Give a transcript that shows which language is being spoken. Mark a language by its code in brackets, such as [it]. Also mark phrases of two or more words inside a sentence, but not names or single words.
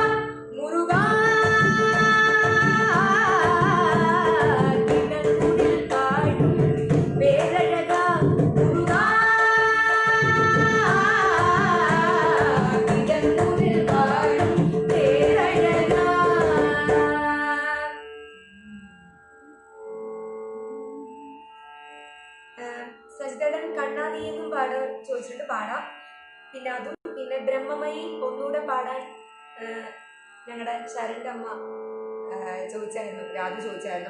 [ta] முருகா இடமுதில் வாழும் பேரழகா. முருகா இடமுதில் வாழும் பேரழகா. [ml] സജിതേടൻ കണ്ണാടി എന്നും ചോദിച്ചിട്ട് പാടാം. പിന്നെ അതും പിന്നെ ബ്രഹ്മമയി ഒന്നുകൂടെ പാടാൻ ഞങ്ങളുടെ ശരണ്ന്റെ അമ്മ ചോദിച്ചായിരുന്നു, രാധു ചോദിച്ചായിരുന്നു.